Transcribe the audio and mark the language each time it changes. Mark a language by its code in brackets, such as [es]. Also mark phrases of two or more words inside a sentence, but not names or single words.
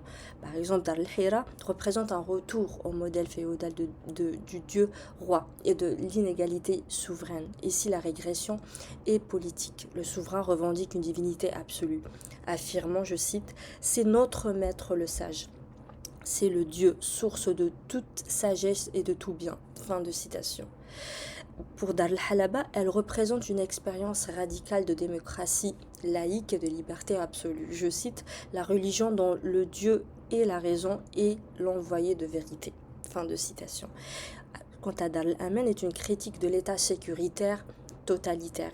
[fr] Par exemple, Dar el-Hira représente un retour au modèle féodal du dieu roi et de l'inégalité souveraine. Ici, la régression est politique. Le souverain revendique une divinité absolue, affirmant, je cite, « C'est notre maître le sage. C'est le Dieu, source de toute sagesse et de tout bien. » Fin de citation. Pour Dar el-Halaba, elle représente une expérience radicale de démocratie laïque et de liberté absolue. Je cite, « La religion dont le Dieu est la raison et l'envoyé de vérité. » Fin de citation. Quant à Dar el-Aman, est une critique de l'état sécuritaire totalitaire.